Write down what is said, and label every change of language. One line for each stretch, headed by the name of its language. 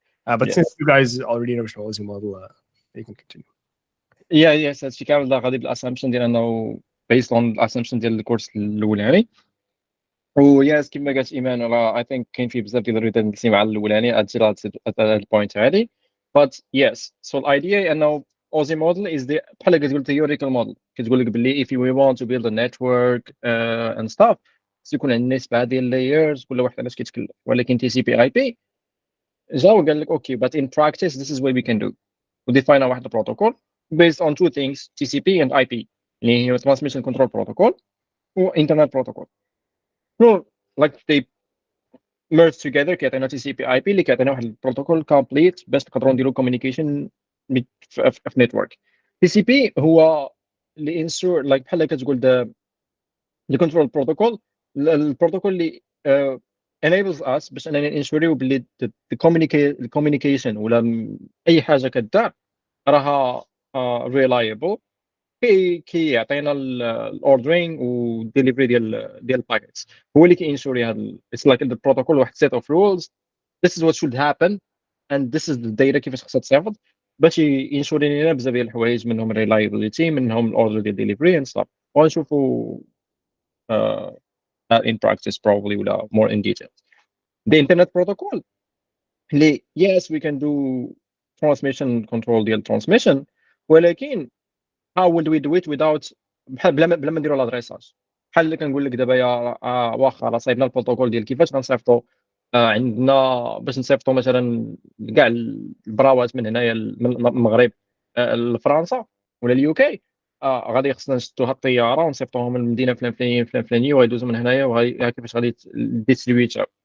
English: But since you guys already know
Arabic: شنو اوزي موديل
English: you can continue.
Arabic: Yes, هادشي كامل غادي بالاسامبشن ديال انه
English: based on
Arabic: الاسامبشن ديال الكورس الاولاني. وياس كما قالت ايمان راه اي ثينك كاين فيه بزاف ديال الريدندنسي مع الاولاني هاد البوينت هادي.
English: but yes so the idea انه Aussie model is the بحال كتقول theoretical model
Arabic: كتقول لك باللي
English: if we want to build a network and stuff
Arabic: يكون عندنا نسبه ديال
English: layers
Arabic: كل واحد علاش كيتكلف. ولكن تي سي بي اي بي جا وقال لك
English: okay but in practice this is what we can do.
Arabic: وديفاين واحد البروتوكول
English: based on two things TCP and IP اللي هي transmission control protocol و internet protocol. No, like they merge together
Arabic: كيعطينا تي سي بي اي بي اللي كيعطينا
English: واحد البروتوكول كومبليت
Arabic: باش نقدروا نديروا كوميونيكيشن في نيتورك.
English: T C P هو اللي ensure like بحال كتقول the control protocol البروتوكول اللي enables us
Arabic: باش اننا ننشوريو باللي
English: the communication
Arabic: ولا اي حاجه كدار راها
English: reliable كيعطينا الاوردرينغ والديليفري ديال الباكيتس.
Arabic: هو اللي كينشوري هذا
English: it's like the protocol واحد set of rules this is what should happen and this is the data
Arabic: كيفاش خصها تصيفط باش ينشوري لنا بزاف ديال الحوايج
English: منهم reliability منهم الاوردر ديال ديليفري and stuff.
Arabic: ونشوفوا
English: in practice probably ولا more in detail. The internet protocol اللي yes we can do transmission control ديال transmission ولكن how would we do it without
Arabic: بلا ما نديروا لادريساج. بحال اللي كنقول لك دابا يا واخا راه صايبنا البروتوكول ديال كيفاش غنصيفطوا عندنا باش نصيفطوا مثلا كاع البراوات من هنايا من المغرب لفرنسا ولا اليو كي، غادي خصنا نشدوا هاد الطياره ونصيفطوهم من المدينه فلان فلانيه فلان فلانيه وغيدوزوا من هنايا كيفاش غادي ديستريبيوت.